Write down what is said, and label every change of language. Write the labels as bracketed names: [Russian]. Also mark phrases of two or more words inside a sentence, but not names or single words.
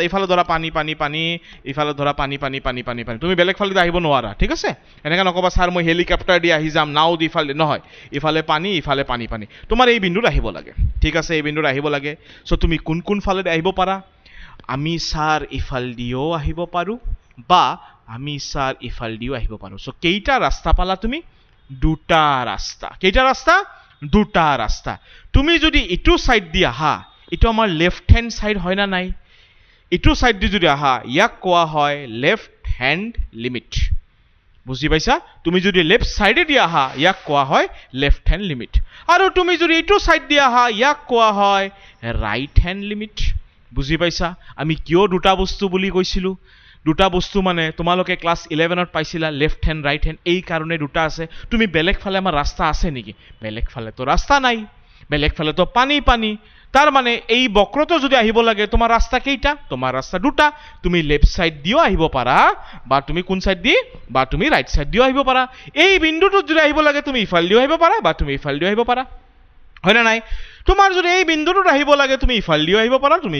[Assamese] ইফালে ধৰা পানী ইফালে ধৰা পানী তুমি বেলেগ ফালে আহিব নোৱাৰা ঠিক আছে এনেকা নকবা স্যার মই হেলিকপ্টাৰ দি আহি যাম নাও দি ইফালে নহয় ইফালে পানী তোমাৰ এই বিন্দুত আহিব লাগে ঠিক আছে এই বিন্দুত আহিব লাগে সো তুমি কোন ফালে আহিব পাৰা আমি স্যার ইফাল দিও আহিব পাৰো বা আমি স্যার ইফাল দিও আহিব পাৰো সো কেইটা ৰাস্তা পালা তুমি দুটা ৰাস্তা কেইটা ৰাস্তা তুমি যদি ইটো সাইড দি আহা ইটো আমাৰ [English] left hand side [Assamese] হয় না নাই ইটো সাইড দি যদি আহা ইয়াক কোৱা হয় [English] left hand limit [Assamese] বুজি পাইছা তুমি যদি [English] left side [Assamese] দি আহা ইয়াক কোৱা হয় [English] left hand limit [Assamese] আৰু তুমি যদি ইটো সাইড দি আহা ইয়াক কোৱা হয় [English] right hand limit [Assamese] বুজি পাইছা আমি কিয় দুটা বস্তু বুলি কৈছিলো দুটা বস্তু মানে তোমালোকে ক্লাস 11ত পাইছিলা [English] left hand right hand [Assamese] এই কারণে দুটা আছে তুমি বেলেগ ফালে আমাৰ ৰাস্তা আছে নেকি বেলেগ ফালে তো ৰাস্তা নাই বেলেগ ফালে তো পানী তাৰ মানে এই বক্ৰটো যদি আহিব লাগে তোমাৰ ৰাস্তা কেইটা তোমাৰ ৰাস্তা দুটা তুমি [English] left side [Assamese] দিও আহিব পাৰা বা তুমি কোন সাইড দি বা তুমি [English] right side [Assamese] দিও আহিব পাৰা এই বিন্দুটো যদি আহিব লাগে তুমি ইফাল দিও আহিব পাৰা বা তুমি ইফাল দিও আহিব পাৰা হয় না নাই তোমাৰ যদি এই বিন্দুটোত আহিব লাগে তুমি ইফাল দিও আহিব পাৰা তুমি